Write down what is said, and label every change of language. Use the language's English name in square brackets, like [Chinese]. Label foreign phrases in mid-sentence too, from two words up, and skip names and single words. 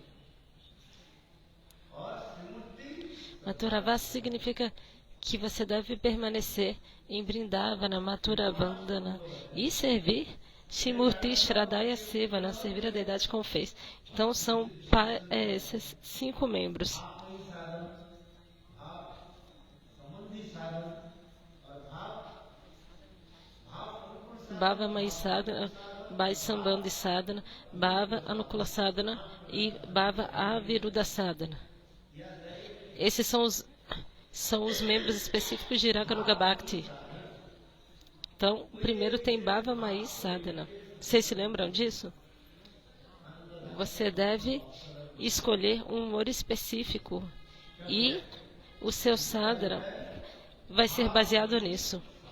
[Portuguese] Mathuravas significa que você deve permanecer em Vrindavana, Mathuravandana e servir [Sanskrit] श्रीमूर्ति श्रद्धया सेवना, [Portuguese] servir a deidade com fé. Então são esses 5 membros. [Sanskrit] भाव मयी साधना, भाई सम्बन्धी साधना, भाव अनुकूल साधना e भाव अविरुद्ध साधना. [Portuguese] Esses são os membros específicos de [Sanskrit] रागानुगा भक्ति. [Portuguese] Então, primeiro tem [Sanskrit] भाव मयी साधना. [Portuguese] Vocês se lembram disso? Você deve escolher um humor específico e o seu sadhana vai ser baseado nisso.